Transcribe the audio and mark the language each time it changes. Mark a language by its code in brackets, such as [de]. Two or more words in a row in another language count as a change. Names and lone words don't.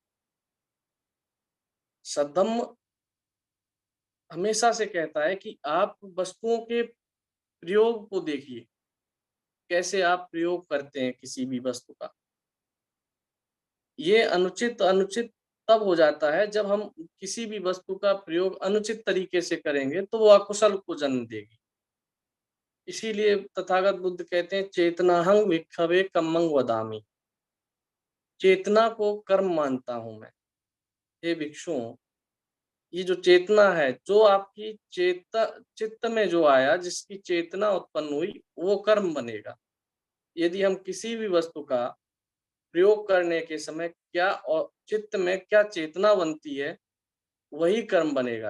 [hi] सद्धम्म हमेशा से कहता है कि आप वस्तुओं के प्रयोग को देखिए, कैसे आप प्रयोग करते हैं किसी भी वस्तु का। ये अनुचित अनुचित तब हो जाता है जब हम किसी भी वस्तु का प्रयोग अनुचित तरीके से करेंगे, तो वो अकुशल को जन्म देगी। इसीलिए तथागत बुद्ध कहते हैं [pi] चेतनाहं भिक्खवे कम्मं वदामि। [hi] चेतना को कर्म मानता हूँ मैं। हे भिक्षुओं, ये जो चेतना है, जो आपकी चित्त में जो आया, जिसकी चेतना उत्पन्न हुई, वो कर्म बनेगा। यदि हम किसी भी वस्तु का प्रयोग करने के समय क्या चित्त में क्या चेतना बनती है, वही कर्म बनेगा।